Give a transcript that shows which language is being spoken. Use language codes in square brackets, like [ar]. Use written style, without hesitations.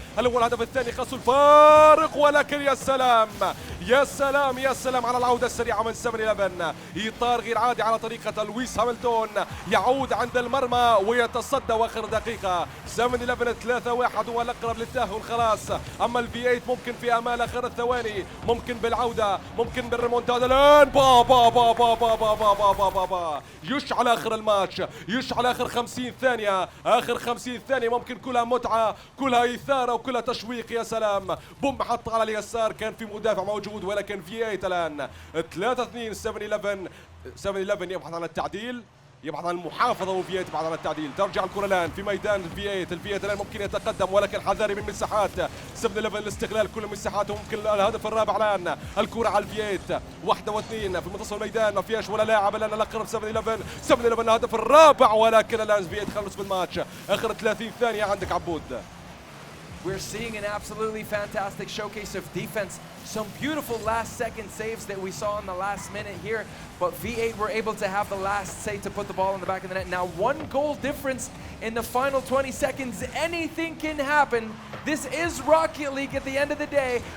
[ar] الأول هدف الثاني قصوا الفارق، ولكن يا سلام يا سلام يا سلام على العودة السريعة من 7-11. إطار غير عادي على طريقة لويس هاملتون، يعود عند المرمى ويتصدى واخر دقيقة. 7-11 3-1 هو الأقرب للتأهل خلاص. أما الفي 8 ممكن في أمال آخر الثواني، ممكن بالعودة، ممكن بالريمونتادا الآن. با با با با با با با با با با با يشعل آخر الماتش، يشعل آخر 50 ثانية. آخر 50 ثانية ممكن كلها متعة، كلها إثارة وكلها تشويق. يا سلام بوم حط على اليسار، كان في مدافع موجود، ولكن في 8 الآن 3-2. 7-11 يبحث عن التعديل، يبحث عن المحافظة، وفييت يبحث عن التعديل. ترجع الكرة الآن في ميدان الفييت. الفييت الآن ممكن يتقدم، ولكن حذاري من مساحات 7-11 لاستغلال كل المساحات، وممكن الهدف الرابع الآن. الكرة على الفييت 1 و2 في منتصف الميدان، ما فيهاش ولا لاعب الآن. الأقرب 7-11 الهدف الرابع، ولكن الآن فييت خلص بالماتش. آخر 30 ثانية عندك عبود. [en] We're seeing an absolutely fantastic showcase of defense. Some beautiful last second saves that we saw in the last minute here, but V8 were able to have the last say to put the ball in the back of the net. Now 1 goal difference in the final 20 seconds. Anything can happen. This is Rocket League at the end of the day.